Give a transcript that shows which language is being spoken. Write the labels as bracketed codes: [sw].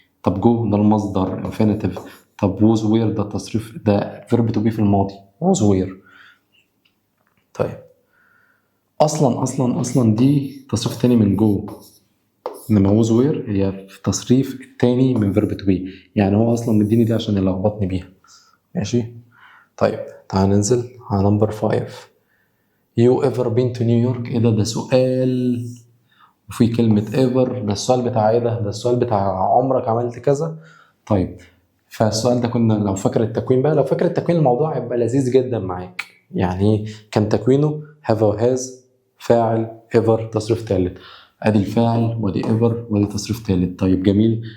[ar] طب جو ده المصدر انفينيتيف. طب ووز وير ده التصريف، ده فيرب تو بي في الماضي ووز وير. طيب اصلا دي تصريف ثاني من جو، انما ووز وير هي في التصريف الثاني من فيرب تو بي، يعني هو اصلا مديني دي عشان يلخبطني بيها. ماشي. طيب تعال ننزل على نمبر 5. [en] You ever been to New York؟ [ar] ايه ده سؤال وفي كلمة [en] ever. [ar] ده السؤال بتاع ايه ده السؤال بتاع عمرك عملت كذا. طيب فالسؤال ده كنا لو فاكر التكوين بقى، لو فاكر التكوين الموضوع هيبقى لذيذ جدا معاك. يعني كان تكوينه have or has فاعل ever تصريف ثالث، ادي الفاعل وادي ever وادي تصريف ثالث. طيب جميل.